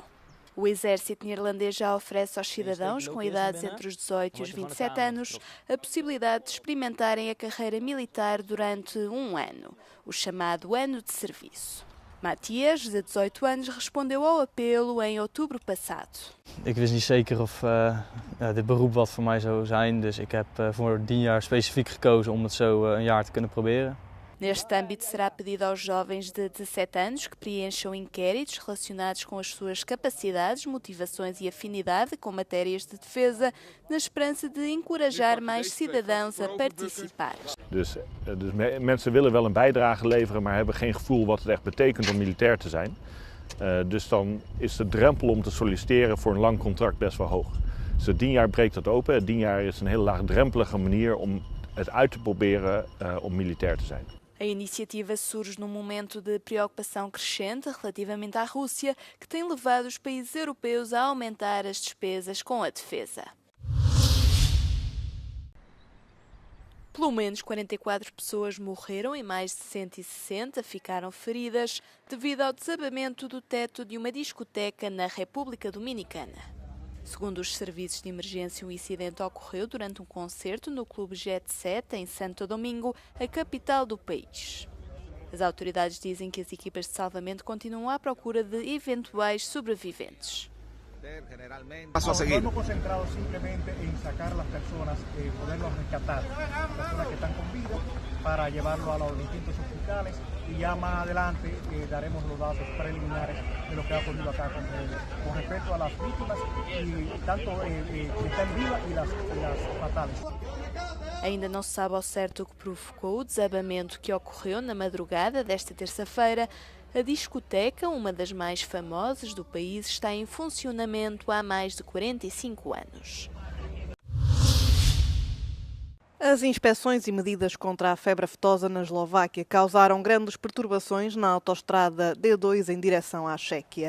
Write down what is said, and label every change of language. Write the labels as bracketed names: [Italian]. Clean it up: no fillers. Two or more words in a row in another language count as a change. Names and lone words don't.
[Portuguese] O exército neerlandês já oferece aos cidadãos com idades entre os 18 e os 27 anos a possibilidade de experimentarem a carreira militar durante um ano, o chamado ano de serviço. Matthias, de 18 anos, respondeu ao apelo em outubro passado. [Dutch] Ik wist niet zeker of dit beroep wat voor mij zou zijn, dus ik heb voor 10 jaar specifiek gekozen om het zo een jaar te kunnen proberen. [Portuguese] Neste âmbito, será pedido aos jovens de 17 anos que preencham inquéritos relacionados com as suas capacidades, motivações e afinidade com matérias de defesa, na esperança de encorajar mais cidadãos a participar. [Dutch] Dus mensen willen wel een bijdrage leveren, maar hebben geen gevoel wat het echt betekent om militair te zijn. Dus dan is de drempel om te solliciteren voor een lang contract best wel hoog. Dus 10 jaar breekt dat open. 10 jaar is een hele laagdrempelige manier om het uit te proberen om militair te zijn. [Portuguese] A iniciativa surge num momento de preocupação crescente relativamente à Rússia, que tem levado os países europeus a aumentar as despesas com a defesa. Pelo menos 44 pessoas morreram e mais de 160 ficaram feridas devido ao desabamento do teto de uma discoteca na República Dominicana. Segundo os serviços de emergência, o incidente ocorreu durante um concerto no Clube Jet Set, em Santo Domingo, a capital do país. As autoridades dizem que as equipas de salvamento continuam à procura de eventuais sobreviventes. [Spanish] Paso a seguir. Estamos concentrados simplemente en sacar las personas, poderlos rescatar, personas que están con vida, para llevarlo a los distintos hospitales y ya más adelante daremos los datos preliminares de lo que ha ocurrido acá con respecto a las vítimas y tanto que están vivas y las fatales. [Portuguese] Ainda não se sabe ao certo o que provocou o desabamento que ocorreu na madrugada desta terça-feira. A discoteca, uma das mais famosas do país, está em funcionamento há mais de 45 anos. As inspeções e medidas contra a febre aftosa na Eslováquia causaram grandes perturbações na autoestrada D2 em direção à Chequia.